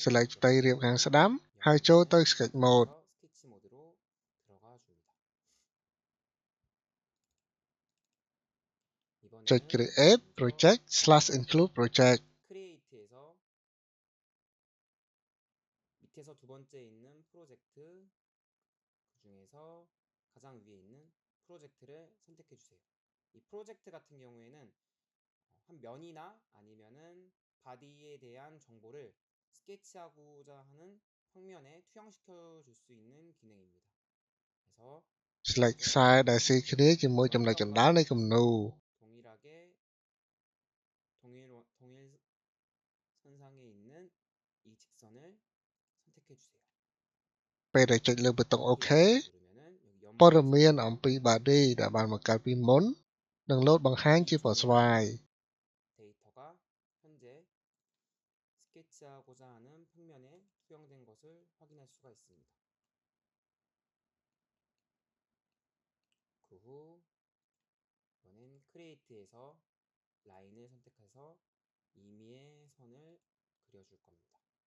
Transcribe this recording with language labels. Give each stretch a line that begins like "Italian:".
Khmer: select ផ្ទៃរាបខាងស្ដាំហើយចូលទៅ sketch mode
Korean: 스케치 모드로 들어가 줍니다.
Khmer: ចុច create project/include project
Korean: 크리에이트에서 밑에서 두 번째 있는 프로젝트 그 중에서 가장 위에 있는 프로젝트를 선택해 주세요. 이 프로젝트 같은 경우에는 한 면이나 아니면은 바디에 대한 정보를 스케치하고자 하는 평면에 투영시켜 줄 수 있는 기능입니다. 그래서
Khmer: select ខ្សែដែលស៊ីគ្នាជាមួយចំណុចកណ្ដាលនៃគំនូរ
Korean: 동일하게 동일 선상에 있는 이 직선을 선택해 주세요.
Khmer: ពេលដែលចុចលើប៊ូតុង OK
Korean: 누르면은 여기
Khmer: ព័ត៌មានអំពី body ដែលបានបង្កើតពីមុននឹងលោតបង្ហាញជាពណ៌ស្វាយ
Korean: 데이터가 현재 스케치하고자 하는 평면에 투영된 것을 확인할 수가 있습니다. 그 후 이번엔 크리에이트에서 라인을 선택해서 임의의 선을 그려줄 겁니다.